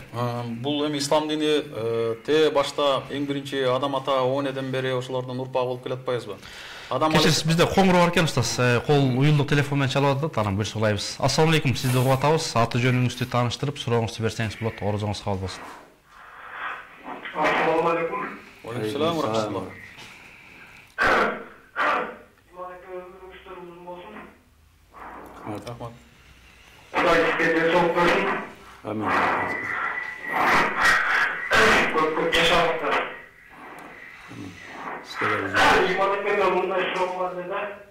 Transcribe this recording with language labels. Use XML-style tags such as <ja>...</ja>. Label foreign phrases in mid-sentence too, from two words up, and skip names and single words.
<ky>Бул эми ислам дини те башта эң биринчи адам ата оонеден бери ошолордун урпагы болуп келатпайбызбы? Кечирсиз, бизде коңгуроо бар экен устаз. Кол уюлдук телефон менен чалып атат, анан буюрса улайбыз.</ky> <ar>السلام عليكم,</ar> <ky>сизди угуп атабыз. Аты жөнүңүздү тааныштырып, сурооңузду берсеңиз болот. Орозоңуз кабыл болсун.</ky> <ar>السلام عليكم. عليكم السلام ورحمة الله.</ar> <ky>Рахмат. Кудай сизге денсаулык берсин. Амин. Көп жашаңыздар. Иманекеме мындай суроо бар да.</ky>